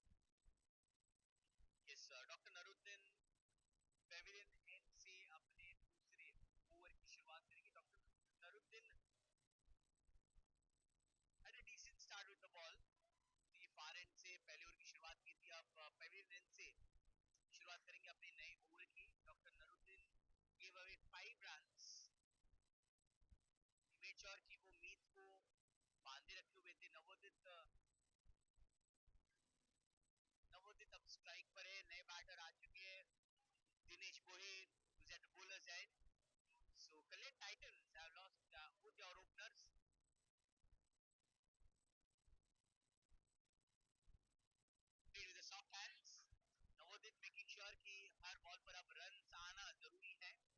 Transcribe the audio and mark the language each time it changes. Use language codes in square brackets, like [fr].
[hi] Doctor Naruddin Pavilion and से अपने दूसरे ओवर की शुरुआत करेंगे. [en] Doctor Naruddin had a decent start with the ball. [hi] ये फार एंड से पहले ओवर की शुरुआत की थी. अब पेविलियन एंड से शुरुआत करेंगे अपने नए ओवर की. [en] Doctor Naruddin gave away 5 runs. Made sure [hi] कि वो मीत को बांधे रखे हुए थे. नवोदित अब स्ट्राइक पर है. नए बैटर आ चुके हैं. [en] Dinesh Gohil who's at the bowler's end. So Kalyan Titans have lost both their openers. Played with the soft hands. [hi] नवोदित [en] making sure [hi] कि हर बॉल पर अब रन आना जरूरी है.